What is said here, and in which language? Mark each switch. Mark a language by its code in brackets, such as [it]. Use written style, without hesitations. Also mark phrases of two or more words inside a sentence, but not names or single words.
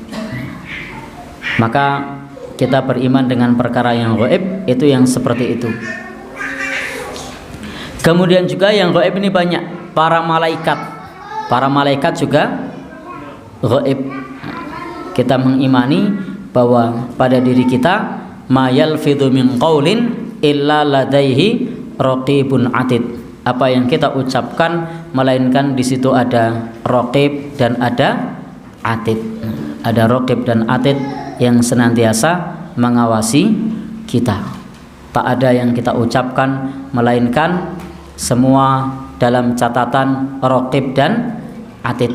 [id] Maka kita beriman dengan perkara yang gaib itu yang seperti itu. Kemudian juga yang gaib ini banyak, para malaikat. Para malaikat juga gaib. Kita mengimani bahwa pada diri kita [ar] ما يلفظ من قول إلا لديه رقيب عتيد. [id] Apa yang kita ucapkan melainkan di situ ada raqib dan ada atid. Ada raqib dan atid yang senantiasa mengawasi kita. Tak ada yang kita ucapkan melainkan semua dalam catatan raqib dan atid.